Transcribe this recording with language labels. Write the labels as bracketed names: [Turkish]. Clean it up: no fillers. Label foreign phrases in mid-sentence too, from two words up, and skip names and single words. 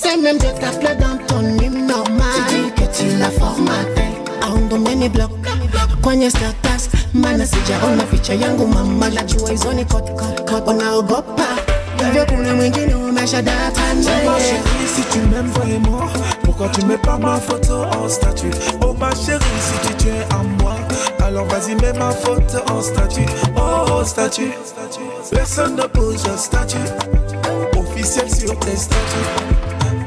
[French] même Dieu t'appelait dans ton hymne normal. Tu dis que tu l'as formaté. [Swahili] Aundomeni block, kwenye status. Mana sijaona picha yangu mama. Najua hizo ni kot, unaogopa. Hivyo kuna mwingine umeshadata naye. [French] Ma chérie, si tu m'aimes vraiment, pourquoi tu mets pas ma photo en statut? Oh ma chérie, si tu tiens à moi, alors vas-y mets ma photo en statut. Oh statut, personne ne pose un statut officiel sur tes statuts.